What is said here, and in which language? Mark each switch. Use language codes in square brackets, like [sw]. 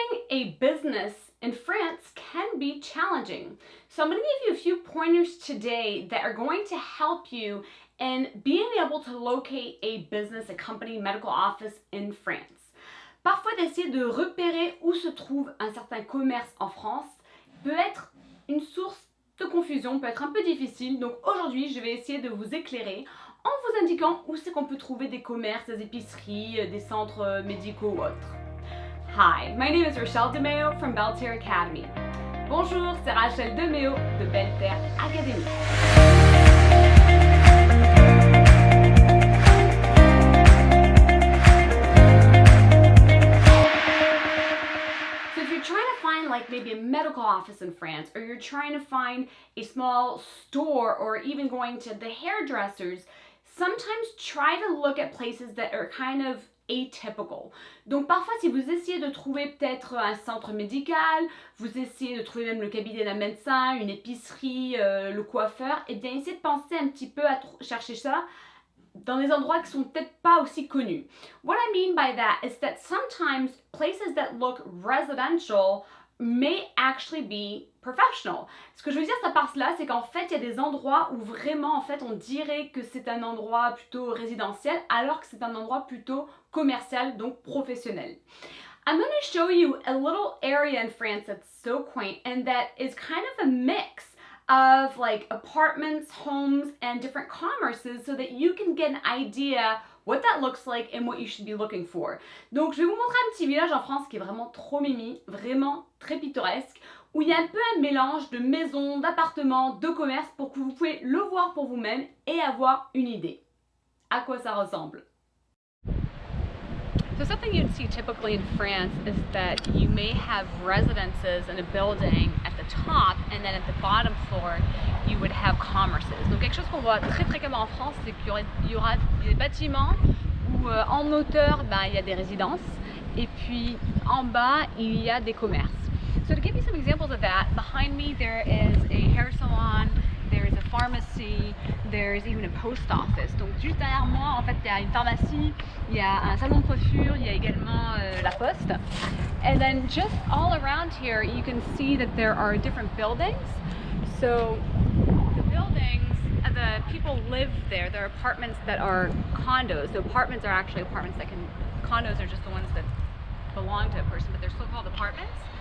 [en] a business in France can be challenging. So I'm going to give you a few pointers today that are going to help you in being able to locate a business, a company, medical office in France. [fr] Parfois, d'essayer de repérer où se trouve un certain commerce en France peut être une source de confusion, peut être un peu difficile. Donc aujourd'hui, je vais essayer de vous éclairer en vous indiquant où c'est qu'on peut trouver des commerces, des épiceries, des centres médicaux ou autres. [en] Hi, my name is Rachelle DeMeo from Belterre Academy. [fr] Bonjour, c'est Rachelle DeMeo de Belterre Academy. [en] So if you're trying to find like maybe a medical office in France, or you're trying to find a small store, or even going to the hairdressers, sometimes try to look at places that are kind of atypical. [fr] Donc parfois, si vous essayez de trouver peut-être un centre médical, vous essayez de trouver même le cabinet d'un médecin, une épicerie, le coiffeur, eh bien essayez de penser un petit peu à chercher ça dans des endroits qui sont peut-être pas aussi connus. [en] What I mean by that is that sometimes places that look residential may actually be professional. [fr] Ce que je veux dire par cela, c'est qu'en fait, il y a des endroits où vraiment, en fait, on dirait que c'est un endroit plutôt résidentiel, alors que c'est un endroit plutôt commercial, donc professionnel. [en] I'm going to show you a little area in France that's so quaint and that is kind of a mix of like apartments, homes, and different commerces so that you can get an idea what that looks like and what you should be looking for. [fr] Donc je vais vous montrer un petit village en France qui est vraiment trop mimi, vraiment très pittoresque, où il y a un peu un mélange de maisons, d'appartements, de commerces pour que vous pouvez le voir pour vous-même et avoir une idée. À quoi ça ressemble? [en] So something you'd see typically in France is that you may have residences in a building at the top, and then at the bottom floor you would have commerces. [fr] Donc quelque chose qu'on voit très fréquemment en France, c'est qu'il y aura des bâtiments où en hauteur il y a des résidences et puis en bas il y a des commerces. [en] So to give you some examples of that, behind me there is a hair salon, there is a pharmacy, there's even a post office. [fr] Donc juste derrière moi, en fait, il y a une pharmacie, il y a un salon de coiffure, il y a également la poste. [en] And then just all around here, you can see that there are different buildings. So the buildings, the people live there. There are apartments that are condos. So apartments are actually apartments that can, condos are just the ones that belong to a person, but they're still called apartments.